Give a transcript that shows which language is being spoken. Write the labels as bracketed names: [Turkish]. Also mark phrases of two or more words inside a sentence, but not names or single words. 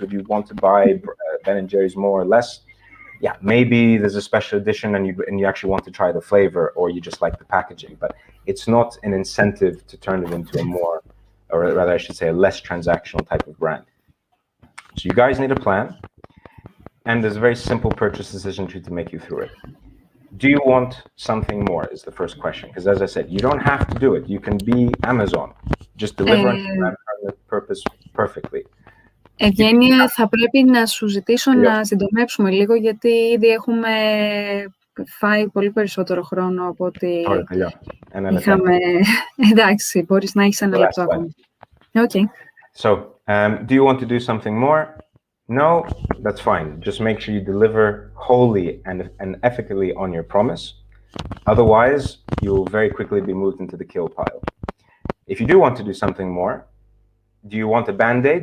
[English] Would you want to buy Ben & Jerry's more or less? Yeah, maybe there's a special edition and you actually want to try the flavor, or you just like the packaging, but it's not an incentive to turn it into a more, or rather I should say, a less transactional type of brand. So you guys need a plan, and there's a very simple purchase decision tree to make you through it. Do you want something more is the first question, because as I said, you don't have to do it. You can be Amazon. Just deliver on the purpose perfectly. [Greek] Ευγένεια, θα πρέπει να σου ζητήσω να συντομεύσουμε λίγο, γιατί ήδη έχουμε φάει πολύ περισσότερο χρόνο από ότι είχαμε... Εντάξει, μπορείς να έχεις ένα λεπτό ακόμα. [English] Okay. So, do you want to do something more? No, that's fine. Just make sure you deliver wholly and ethically on your promise. Otherwise, you'll very quickly be moved into the kill pile. If you do want to do something more, do you want a Band-Aid?